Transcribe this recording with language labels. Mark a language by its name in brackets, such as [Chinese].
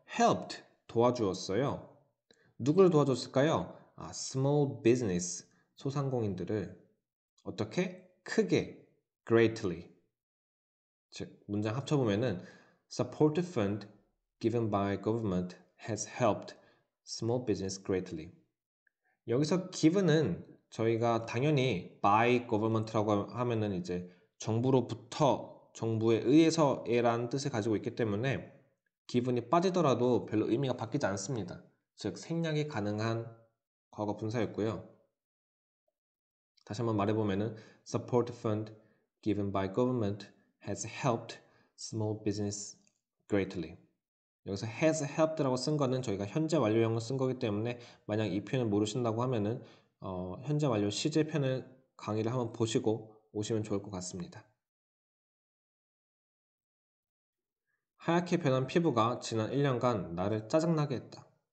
[Korean] helped, 도와주었어요. 누구를 도와줬을까요? small business, 소상공인들을 어떻게? 크게, greatly. 즉, 문장 합쳐보면은 [English] support fund given by government has helped small business greatly. [Korean] 여기서 given은 저희가 당연히 [English] by government [Korean] 라고 하면은 이제 정부로부터, 정부에 의해서라는 뜻을 가지고 있기 때문에 given이 빠지더라도 별로 의미가 바뀌지 않습니다. 즉 생략이 가능한 과거 분사였고요. 다시 한번 말해보면은 [English] support fund given by government has helped small business greatly. [Korean] 여기서 has helped라고 쓴 거는 저희가 현재 완료형을 쓴 거기 때문에 만약 이 표현을 모르신다고 하면은 현재 완료 시제 편을 강의를 한번 보시고 오시면 좋을 것 같습니다. 하얗게 변한 피부가 지난 1년간 나를 짜증나게 했다.